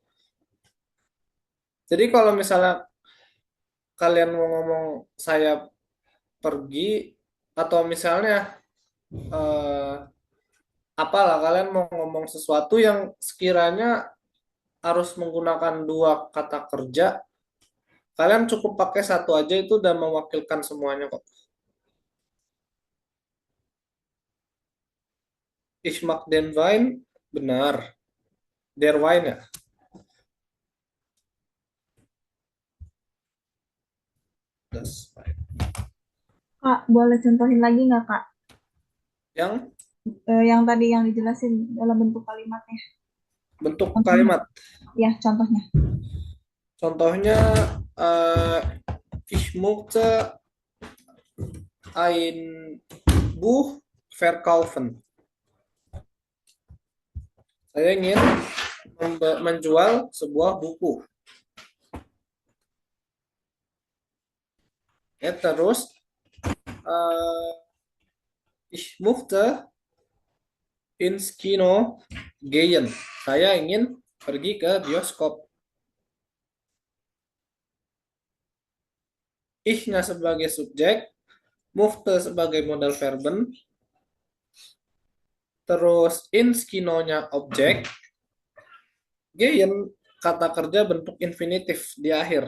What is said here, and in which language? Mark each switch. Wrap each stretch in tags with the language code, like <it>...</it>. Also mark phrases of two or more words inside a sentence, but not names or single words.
<id>Jadi kalau misalnya kalian mau ngomong saya pergi, atau misalnya apalah kalian mau ngomong sesuatu yang sekiranya harus menggunakan dua kata kerja, kalian cukup pakai satu aja itu udah mewakilkan semuanya kok.</id> <de>Ich mag den Wein, benar. Der Wein ya. Das Wein.</de> <id>Kak, boleh contohin lagi nggak, Kak? Yang Yang tadi yang dijelasin dalam bentuk kalimatnya. bentuk kalimat. Ya, contohnya.</id> <de>Contohnya ich möchte ein Buch verkaufen.</de> <id>Saya ingin menjual sebuah buku. Ya, terus</id> <de>ich möchte ins Kino gehen.</de> <id>Saya ingin pergi ke bioskop. Ich-nya sebagai subjek, möchte sebagai</id> <de>modal verben,</de> <id>terus</id> <de>ins Kino-</de> <id>nya objek, gehen kata kerja bentuk infinitif di akhir.</id>